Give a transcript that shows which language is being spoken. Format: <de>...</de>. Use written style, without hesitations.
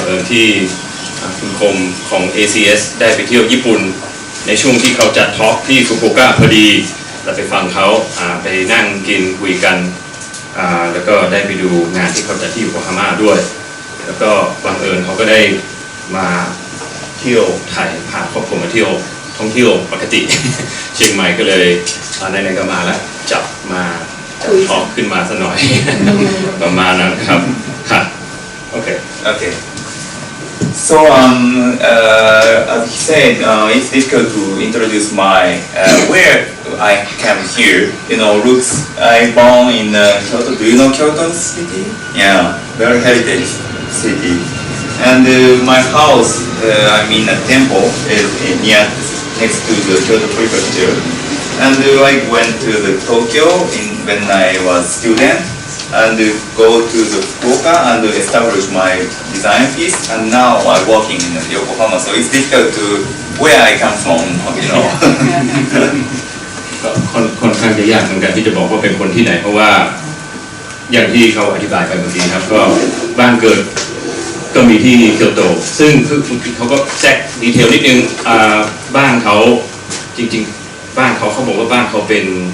<th>ที่คุณคมของ ACS ได้ไปเที่ยวญี่ปุ่นในช่วงที่เขาจัดทอล์กที่ฟุกุโอกะพอดีเราไปฟังเขาไปนั่งกินคุยกันแล้วก็ได้ไปดูงานที่เขาจัดที่โยโกฮาม่าด้วยแล้วก็บังเอิญเขาก็ได้มาเที่ยวไทยพาครอบครัวมาเที่ยวท่องเที่ยวปกติเชียงใหม่ก็เลยในก็มาแล้วจับมาจัดทอล์กขึ้นมาซะหน่อยประมาณนั้นครับค่ะโอเค</th> <en>So as he said, it's difficult to introduce my where I came here. Roots. I born in Kyoto. Do you know Kyoto city? Yeah, very heritage city. And my house, I'm in a temple, is next to the Kyoto prefecture. And I went to the Tokyo when I was student, and go to the Fukuoka and establish my design piece. And now I'm working in Yokohama, so it's difficult to where I come from,</en> <th>ก็ค่อนข้างจะยากเหมือนกันที่จะบอกว่าเป็นคนที่ไหนเพราะว่าอย่างที่เขาอธิบายไปเมื่อกี้ครับก็บ้านเกิดก็มีที่เกียวโตซึ่งเขาก็แทรกดีเทลนิดนึงบ้านเขาจริงๆบ้านเขาบอกว่าบ้านเขาเป็น</th>